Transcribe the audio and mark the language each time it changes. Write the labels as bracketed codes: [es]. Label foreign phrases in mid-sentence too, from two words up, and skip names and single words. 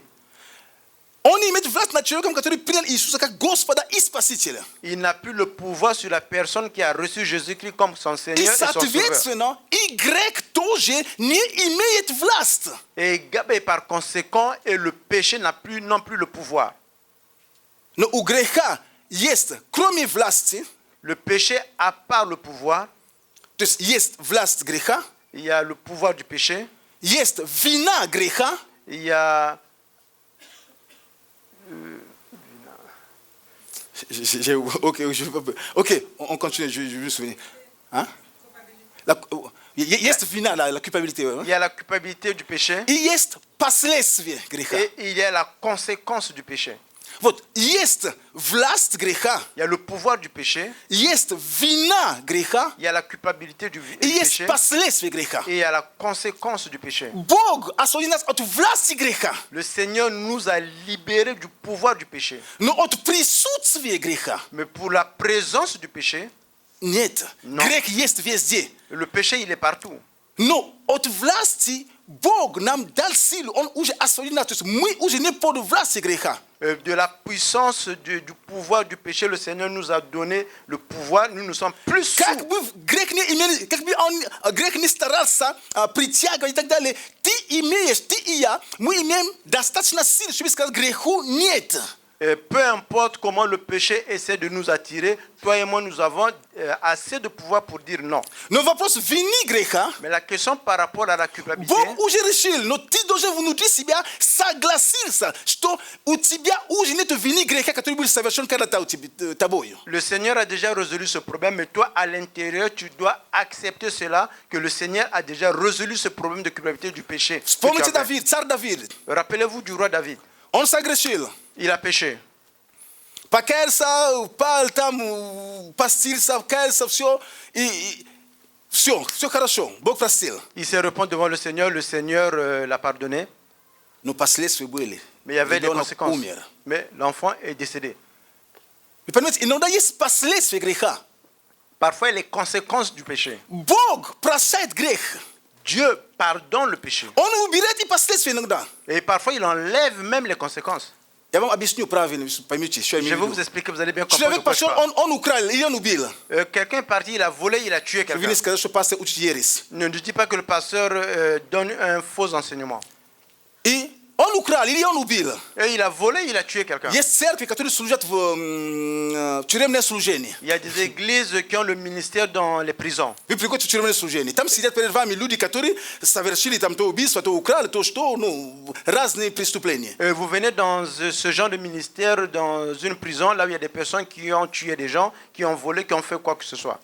[ru] Он имеет власть над человеком, который принял Иисуса как Господа и Спасителя. [fr] Il n'a plus le pouvoir sur la personne qui a reçu Jésus-Christ comme son [ru] И, [fr] Seigneur et son Sauveur. [ru] соответственно, и грех тоже не имеет власти. [fr] Et par conséquent, et le péché n'a plus non plus le pouvoir. [ru] Но у греха есть, кроме власти, [fr] Le péché, à part le pouvoir, [ru] то есть есть власть греха, [fr] il y a le pouvoir du péché, [ru] есть вина греха, [fr] il y a Ok, on continue, je vais me souvenir. Hein? [ru] Есть вина, [fr] la culpabilité. il y a la culpabilité du péché [ru] И есть последствия греха. [fr] et il y a la conséquence du péché. [ru] Вот, есть власть греха, [fr] Il y a le pouvoir du péché, [ru] есть вина греха, [fr] il y a la culpabilité du [ru] и есть [fr] péché [ru] последствия греха. [fr] et il y a la conséquence du péché. [ru] Бог освободил нас от власти греха, [fr] Le Seigneur nous a libérés du pouvoir du péché. [ru] но от присутствия греха [fr] Mais pour la présence du péché, [ru] нет. Но. Грех есть везде. [fr] le péché, il est partout. [ru] Но от власти Бог нам дал силу, Он уже освободил нас. То есть мы уже не под властью греха. [fr] De la puissance du pouvoir du péché, le Seigneur nous a donné le pouvoir. Nous sommes plus sous. [ru] Как бы грех не имел, как бы он грех не старался притягивать и так далее, ты имеешь, ты и я, мы имеем достаточно сил, чтобы сказать греху нет. [fr] Peu importe comment le péché essaie de nous attirer, toi et moi, nous avons assez de pouvoir pour dire non. [ru] Но вопрос вины греха, [fr] Mais la question par rapport à la culpabilité, [ru] Бог уже решил, но ты должен внутри себя согласиться, что у тебя уже нет вины греха, который был совершен когда-то тобою. [fr] le Seigneur a déjà résolu ce problème, mais toi, à l'intérieur, tu dois accepter cela, que le Seigneur a déjà résolu ce problème de culpabilité du péché. que tu [ru] Вспомните [fr] avais. [ru] Давид, царь Давид, [fr] Rappelez-vous du roi David. [ru] он согрешил. [fr] Il a péché. [ru] Покаялся, пал там, постился, каялся, все, и все хорошо, Бог простил. [fr] Il s'est repenti devant le Seigneur l'a pardonné, [ru] Но последствия были. [fr] mais il y avait des [ru] Ребенок [fr] conséquences. [ru] умер. [fr] Mais l'enfant est décédé. [ru] Вы понимаете, иногда есть последствия греха. [fr] Parfois, les conséquences du péché. [ru] Бог прощает грех. [fr] Dieu pardonne le péché. [ru] Он убирает и последствия иногда. [fr] Et parfois, il enlève même les conséquences. [ru] Я вам объясню правильно, поймите, что я [fr] Je vais [ru] имею в [fr] vous [ru] виду. [fr] expliquer, vous allez bien comprendre. [ru] Человек [fr] de quoi je [ru] пошел, [fr] parle. [ru] он украл, или он убил. [fr] Quelqu'un est parti, il a volé, il a tué [ru] Вы [fr] quelqu'un. [ru] не сказать, что пастор учит ересь. [fr] Ne dis pas que le pasteur donne un faux enseignement. [ru] И он украл, или он убил. [fr] Et il a volé, il a tué quelqu'un. [ru] Есть церкви, которые служат в тюремное служение. [fr] Il y a des églises qui ont le ministère dans les prisons. [ru] Вы приходите в тюремное служение. Там сидят перед вами люди, которые совершили там то убийство, то украли, то что, ну, разные преступления. [fr] Vous venez dans ce genre de ministère, dans une prison, là où il y a des personnes qui ont tué des gens, qui ont volé, qui ont fait quoi que ce soit.